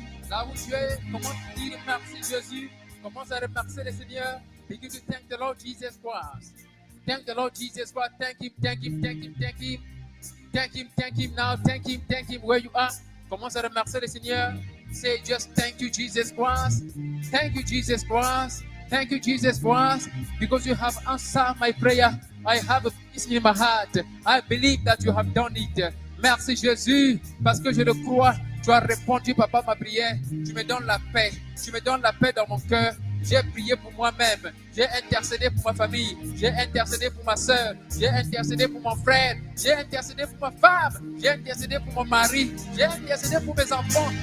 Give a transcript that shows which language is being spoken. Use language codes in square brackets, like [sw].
[fr] Là où tu es, commence à dire merci Jésus. Commence à remercier le Seigneur. [en] Begin to thank the Lord Jesus Christ. Thank the Lord Jesus Christ. Thank Him, thank Him, thank Him, thank Him. Thank Him, thank Him now. Thank Him where you are. [fr] Commence à remercier le Seigneur. [en] Say just thank you Jesus Christ. Thank you Jesus Christ. Thank you Jesus Christ. Because you have answered my prayer. I have a peace in my heart. I believe that you have done it. [fr] Merci Jésus. Parce que je le crois. Tu as répondu, papa, ma prière. Tu me donnes la paix. Tu me donnes la paix dans mon cœur. J'ai prié pour moi-même. J'ai intercédé pour ma famille. J'ai intercédé pour ma soeur. J'ai intercédé pour mon frère. J'ai intercédé pour ma femme. J'ai intercédé pour mon mari. J'ai intercédé pour mes enfants.